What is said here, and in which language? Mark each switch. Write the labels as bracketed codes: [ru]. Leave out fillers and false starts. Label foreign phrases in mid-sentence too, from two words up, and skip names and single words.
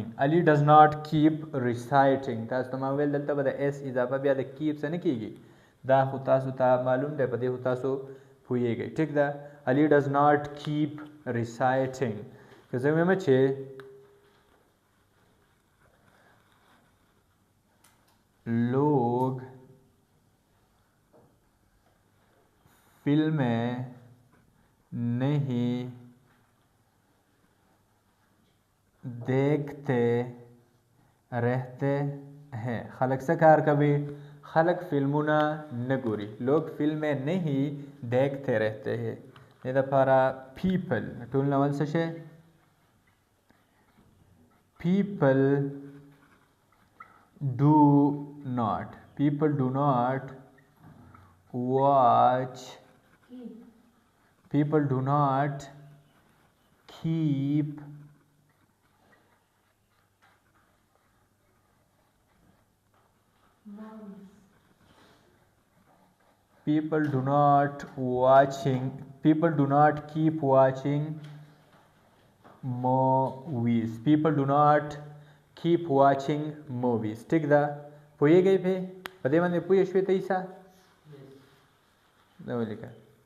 [ps] علی [en] does not keep reciting. [ps] تاسو ته ما ویل دلته به د ایس اضافه بیا د کیپ څه نه کیږي، دا خو تاسو ته معلوم دی، په دې خو تاسو پوهیږئ. ټیک ده. [en] علی does not keep reciting. [ps] که زه ووایم چې [ur] لوگ فلمیں نہیں دیکھتے رہتے ہیں، [ps] خلک څه کار کوي؟ خلک فلمونه نه ګوري. [ur] لوگ فلمیں نہیں دیکھتے رہتے ہیں. [ps] دې دپاره پیپل ټول ناول څه شی؟ [en] people do not, people do not watch, people do not keep people do not keep watching movies. People do not keep watching movies. [ps] ٹھیک ده. پوهیږئ په دې باندې پوه شوې ته عیسی؟ دا ولیکه.